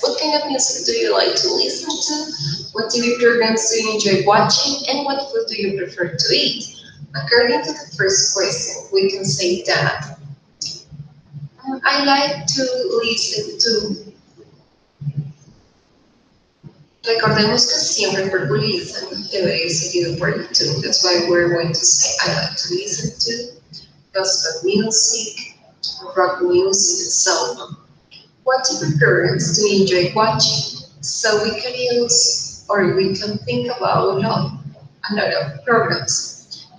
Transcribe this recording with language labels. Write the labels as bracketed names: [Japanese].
[English] What kind of music do you like to listen to? What TV programs do you enjoy watching? And what food do you prefer to eat? According to the first question, we can say that I like to listen to. [Spanish] Recordemos que siempre el verbo listen debería ir seguido por el to. [English] That's why we're going to say I like to listen to gospel music, rock music, and so on. What type of programs do you enjoy watching? So we can use, or we can think about a lot of programs.